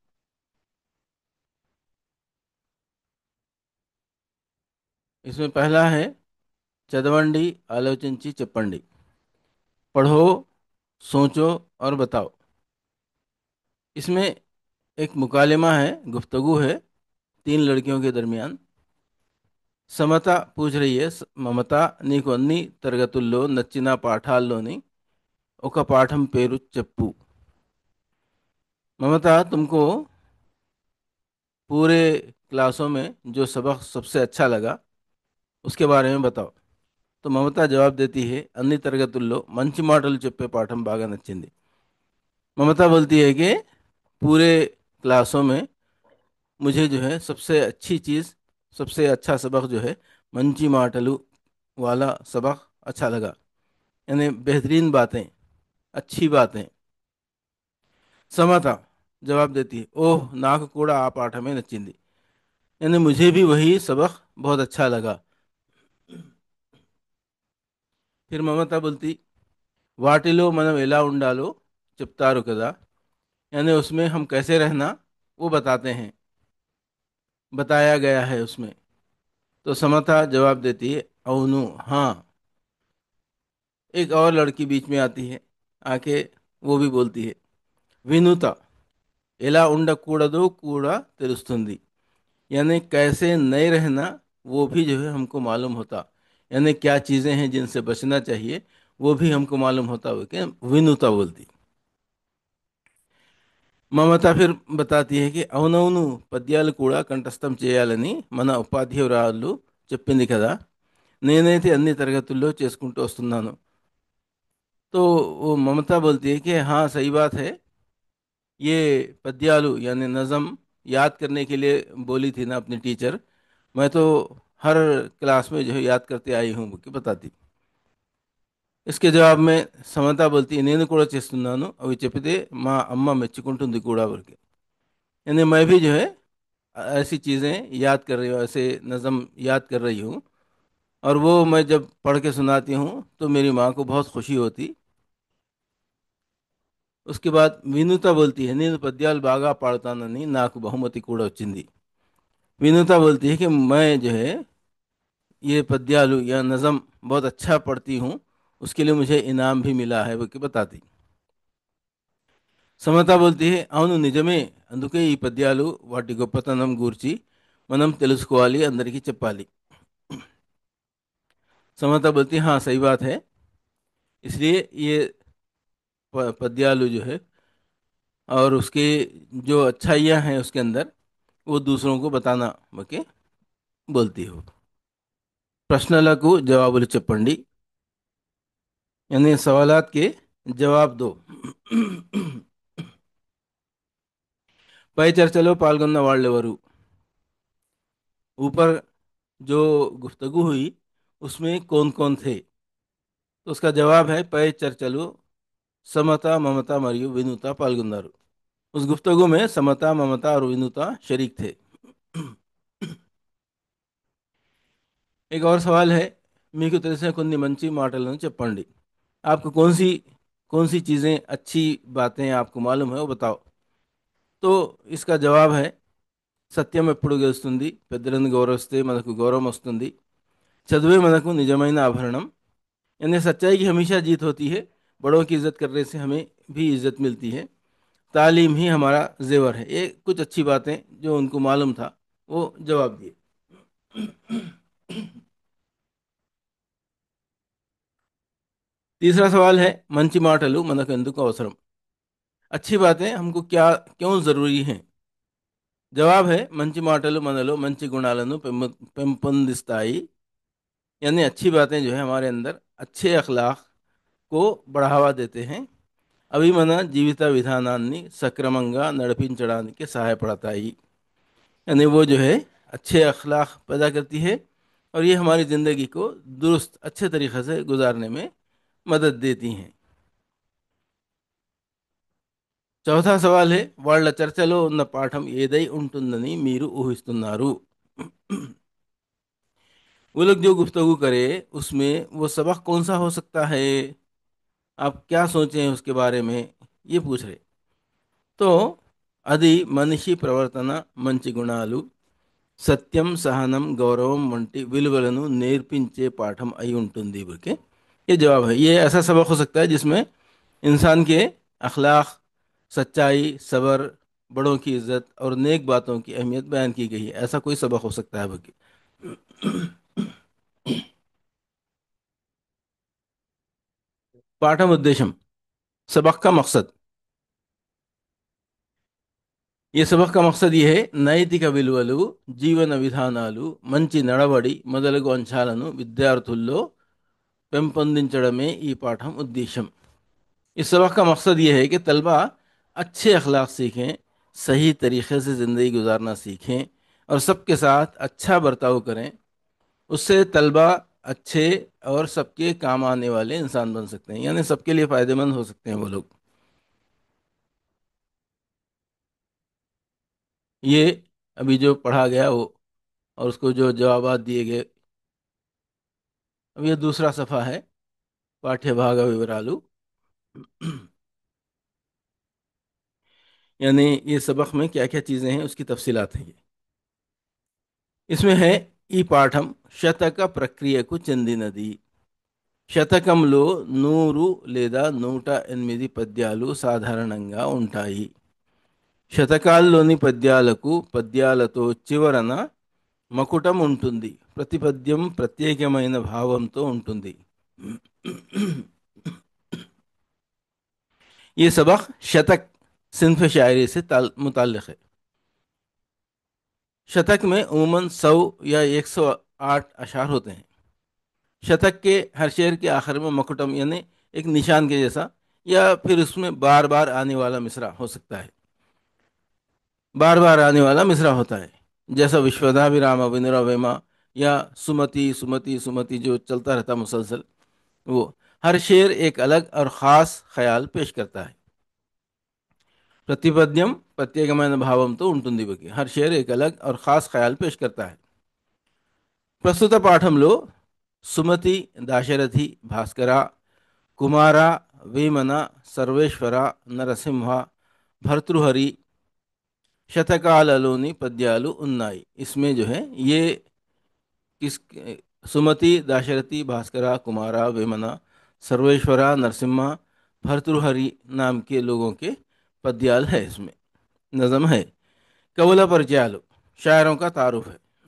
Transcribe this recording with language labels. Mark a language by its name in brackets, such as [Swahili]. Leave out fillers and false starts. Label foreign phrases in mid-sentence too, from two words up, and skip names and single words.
[Urdu] اس میں پہلا ہے [Telugu] చదవండి ఆలోచించి చెప్పండి। [Urdu] پڑھو، سوچو اور بتاؤ. اس میں ایک مکالمہ ہے، گفتگو ہے تین لڑکیوں کے درمیان. సమత پوچھ رہی ہے, [Telugu] మమత నీకు అన్ని తరగతుల్లో నచ్చిన పాఠాల్లోని ఒక పాఠం పేరు చెప్పు। [Urdu] ممتا، تم کو پورے کلاسوں میں جو سبق سب سے اچھا لگا اس کے بارے میں بتاؤ. تو ممتا جواب دیتی ہے, [Telugu] అన్ని తరగతుల్లో మంచి మాటలు చెప్పే పాఠం బాగా నచ్చింది। [Urdu] ممتا بولتی ہے کہ پورے کلاسوں میں مجھے جو ہے سب سے اچھی چیز، سب سے اچھا سبق جو ہے [Telugu] మంచి మాటలు [Urdu] والا سبق اچھا لگا. یعنی بہترین باتیں، اچھی باتیں. سمتا جواب دیتی ہے, [Telugu] ఓహ్ నాకు కూడా ఆ పాఠం లో నచ్చింది। [Urdu] یعنی مجھے بھی وہی سبق بہت اچھا لگا. پھر ممتا بولتی, [Telugu] వాటిలో మనం ఎలా ఉండాలో చెప్తారు కదా। [Urdu] یعنی اس میں ہم کیسے رہنا وہ بتاتے ہیں، بتایا گیا ہے اس میں. تو سمتا جواب دیتی ہے، అవును ہاں। ایک اور لڑکی بیچ میں آتی ہے، آ کے وہ بھی بولتی ہے, [Telugu] వినుత ఎలా ఉండకూడదో కూడా తెలుస్తుంది। [Urdu] یعنی کیسے نہیں رہنا وہ بھی جو ہے ہم کو معلوم ہوتا. یعنی کیا چیزیں ہیں جن سے بچنا چاہیے وہ بھی ہم کو معلوم ہوتا ہو کہ ونوتا بولتی. [Telugu] మమత [Urdu] پھر بتاتی ہے کہ [Telugu] అవునవును పద్యాలు కూడా కంఠస్థం చేయాలని మన ఉపాధ్యాయురాలు చెప్పింది కదా, నేనైతే అన్ని తరగతుల్లో చేసుకుంటూ వస్తున్నాను। [Urdu] تو وہ ممتا بولتی ہے کہ ہاں صحیح بات ہے، یہ پద్యالو یعنی نظم یاد کرنے کے لیے بولی تھی نا اپنی ٹیچر، میں تو ہر کلاس میں جو ہے یاد کرتے آئی ہوں کہ بتاتی। اس کے جواب میں سمتا بولتی ہے, [Telugu] నేను కూడా చేస్తున్నాను అవి చెప్తే మా అమ్మ మెచ్చుకుంటుంది కూడా [Urdu] بول کے. یعنی میں بھی جو ہے ایسی چیزیں یاد کر رہی ہوں، ایسے نظم یاد کر رہی ہوں، اور وہ میں جب پڑھ کے سناتی ہوں تو میری ماں کو بہت خوشی ہوتی. اس کے بعد వినుత بولتی ہے, [Telugu] నేను పద్యాలు బాగా పాడతానని నాకు బహుమతి కూడా వచ్చింది। [Urdu] ونوتا بولتی ہے کہ میں جو ہے یہ پద్యالو یا نظم بہت اچھا پڑھتی ہوں، اس کے لیے مجھے انعام بھی ملا ہے وہ کہ بتاتی। సమత بولتی ہے, [Telugu] అవును నిజమే, అందుకే ఈ పద్యాలు వాటి గొప్పతనం గూర్చి మనం తెలుసుకోవాలి, అందరికీ చెప్పాలి। [Urdu] سمتا بولتی ہے، ہاں صحیح بات ہے، اس لیے یہ پద్యالو جو ہے اور اس کے جو اچھائیاں ہیں اس کے اندر وہ دوسروں کو بتانا ఓకే بولتی ہو. [Telugu] ప్రశ్నలకు జవాబులు చెప్పండి। [Urdu] یعنی سوالات کے جواب دو. [Telugu] పై చర్చలో పాల్గొన్న వాళ్ళెవరు। [Urdu] اوپر جو گفتگو ہوئی اس میں کون کون تھے. تو اس کا جواب ہے, [Telugu] పై చర్చలో समता ममता మరియు వినుత పాల్గొన్నారు। [Urdu] اس گفتگو میں سمتا ممتا اور ونوتا شریک تھے. ایک اور سوال ہے, [Telugu] మీకు తెలిసిన కొన్ని మంచి మాటలను చెప్పండి। [Urdu] آپ کو کون سی چیزیں اچھی باتیں آپ کو معلوم ہے وہ بتاؤ. تو اس کا جواب ہے, [Telugu] సత్యం ఎప్పుడు గెలుస్తుంది, పెద్దలను గౌరవిస్తే మనకు గౌరవం వస్తుంది, చదువే మనకు నిజమైన ఆభరణం। [Urdu] یعنی سچائی کی ہمیشہ جیت ہوتی ہے، بڑوں کی عزت کرنے سے ہمیں بھی عزت ملتی ہے، تعلیم ہی ہمارا زیور ہے. یہ کچھ اچھی باتیں جو ان کو معلوم تھا وہ جواب دیے. تیسرا سوال ہے, [Telugu] మంచి మాటలు మనకు ఎందుకు అవసరం। [Urdu] اچھی باتیں ہم کو کیا کیوں ضروری ہیں. جواب ہے, [Telugu] మంచి మాటలు మనలో మంచి గుణాలను పెంపొందిస్తాయి। [Urdu] یعنی اچھی باتیں جو ہے ہمارے اندر اچھے اخلاق کو بڑھاوا دیتے ہیں. [Telugu] అవి మన జీవిత విధానాన్ని సక్రమంగా నడిపించడానికి సహాయపడతాయి. [Urdu] یعنی وہ جو ہے اچھے اخلاق پیدا کرتی ہے اور یہ ہماری زندگی کو درست اچھے طریقے سے گزارنے میں مدد دیتی ہیں. چوتھا سوال ہے [Telugu] వాళ్ళ చర్చలో ఉన్న పాఠం ఏదై ఉంటుందని మీరు ఊహిస్తున్నారు. [Urdu] وہ لوگ جو گفتگو کرے اس میں وہ سبق کون سا ہو سکتا ہے، آپ کیا سوچیں ہیں اس کے بارے میں، یہ پوچھ رہے. [Telugu] तो అది మనిషి ప్రవర్తన, మంచి గుణాలు, సత్యం, సహనం, గౌరవం వంటి విలువలను నేర్పించే పాఠం అయి ఉంటుంది [Urdu] بول یہ جواب ہے. یہ ایسا سبق ہو سکتا ہے جس میں انسان کے اخلاق، سچائی، صبر، بڑوں کی عزت اور نیک باتوں کی اہمیت بیان کی گئی ہے. ایسا کوئی سبق ہو سکتا ہے بول [Telugu] పాఠం ఉద్దేశం, [Urdu] سبق کا مقصد. [Telugu] ఈ సబక్ [Urdu] کا مقصد یہ ہے [Telugu] నైతిక విలువలు, జీవన విధానాలు, మంచి నడవడి మొదలగు అంశాలను విద్యార్థుల్లో పెంపొందించడమే ఈ పాఠం ఉద్దేశం. [Urdu] اس سبق کا مقصد یہ ہے کہ طلبہ اچھے اخلاق سیکھیں، صحیح طریقے سے زندگی گزارنا سیکھیں اور سب کے ساتھ اچھا برتاؤ کریں. اس سے طلبہ اچھے اور سب کے کام آنے والے انسان بن سکتے ہیں، یعنی سب کے لیے فائدہ مند ہو سکتے ہیں وہ لوگ. یہ ابھی جو پڑھا گیا وہ اور اس کو جو جواب دیے گئے، اب یہ دوسرا صفحہ ہے, [Telugu] పాఠ్య భాగ వివరాలు. [Urdu] یعنی یہ سبق میں کیا کیا چیزیں ہیں اس کی تفصیلات ہیں. یہ اس میں ہے [Telugu] ఈ పాఠం శతక ప్రక్రియకు చెందినది. శతకంలో 100 లేదా 108 పద్యాలు సాధారణంగా ఉంటాయి. శతకాల్లోని పద్యాలకు పద్యాలతో చివరన మకుటం ఉంటుంది. ప్రతి పద్యం ప్రత్యేకమైన భావంతో ఉంటుంది. [Urdu] یہ سبق شتک صنف شاعری سے متعلق ہے. شتک میں عموماً 100 یا 108 اشعار ہوتے ہیں. شتک کے ہر شعر کے آخر میں مکٹم یعنی ایک نشان کے جیسا یا پھر اس میں بار بار آنے والا مصرع ہو سکتا ہے. بار بار آنے والا مصرع ہوتا ہے، جیسا [Telugu] విశ్వదాభిరామ వినురవేమ [Urdu] یا سمتی سمتی سمتی جو چلتا رہتا مسلسل. وہ ہر شعر ایک الگ اور خاص خیال پیش کرتا ہے. [Telugu] प्रतिपद्यम ప్రత్యేకమైన భావంతో ఉంటుంది. [Urdu] ہر شعر ایک الگ اور خاص خیال پیش کرتا ہے. ప్రస్తుత పాఠంలో సుమతి, దాశరథి, భాస్కర, కుమార, వేమన, సర్వేశ్వర, నరసింహ, భర్తృహరి శతకాలలోని పద్యాలు ఉన్నాయి. اس میں جو ہے یہ کس سمتی، داشرتھی، بھاسکرا، کمارا، ویمنا، سرویشورا، نرسمہا، بھرتری ہری نام کے لوگوں کے پدیال ہے. اس میں نظم ہے. [Telugu] కవుల పరిచయాలు [Urdu] شاعروں کا تعارف ہے.